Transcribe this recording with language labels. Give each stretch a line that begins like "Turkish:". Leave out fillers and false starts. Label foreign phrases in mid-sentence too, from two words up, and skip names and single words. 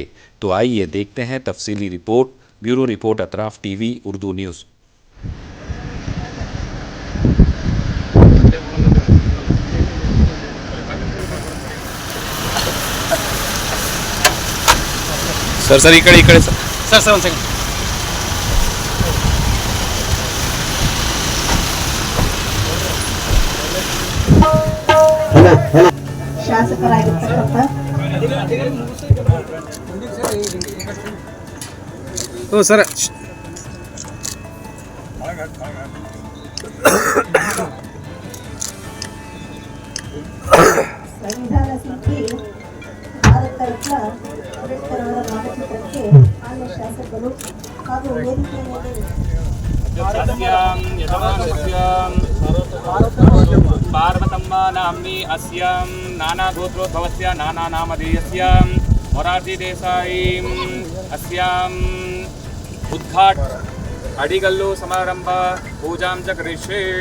Urdu: تو آئیے دیکھتے ہیں تفصیلی رپورٹ۔ بیورو رپورٹ اطراف TV اردو نیوز.
Marathi: सर इकड़े सर
Kannada: ಒಂದು ಸೆಕೆಂಡ್ ಶಾಸಕರಾಗಿರ್ತಕ್ಕಂಥ ಸರ್ ಸಂವಿಧಾನ ಶಿಲ್ಪಿ ಭಾರತ ರತ್ನ ಅಂಬೇಡ್ಕರ್ ಅವರ ಭಾವಚಿತ್ರಕ್ಕೆ ಮಾನ್ಯ ಶಾಸಕರು ಹಾಗೂ ವೇದಿಕೆಯ
Sanskrit: पार्वतम्म नाम्नी अस्यां नाना गोत्रोद्भवस्य नाना नामधेयस्य मोरारजी देसाई अस्यां उद्घाट अडिगल्लु समारंभ पूजां च करिष्ये।